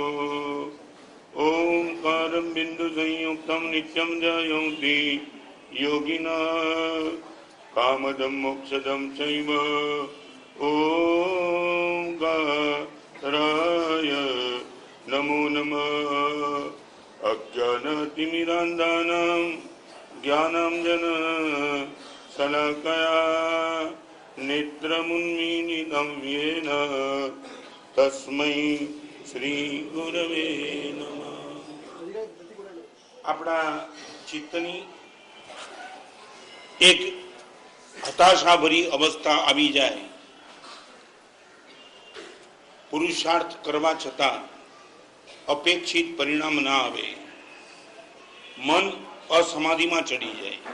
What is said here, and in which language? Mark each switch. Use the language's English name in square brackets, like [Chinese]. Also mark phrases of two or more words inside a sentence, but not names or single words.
[Sanskrit] ओंकारं बिंदु संयुक्तं नित्यं जयन्ति योगिना कामदं मोक्षदं चैव ओंकाराय नमो नमः अज्ञानतिमिरान्धानां ज्ञानाञ्जन शलाकया नेत्रमुन्मीलितं येन तस्मै श्री गुरवे नमः। [Gujarati] આપણા ચિત્તની એક હતાશાભરી અવસ્થા આવી જાય, પુરુષાર્થ કરવા છતાં અપેક્ષિત પરિણામ ના આવે, મન અસમાધિમાં ચડી જાય,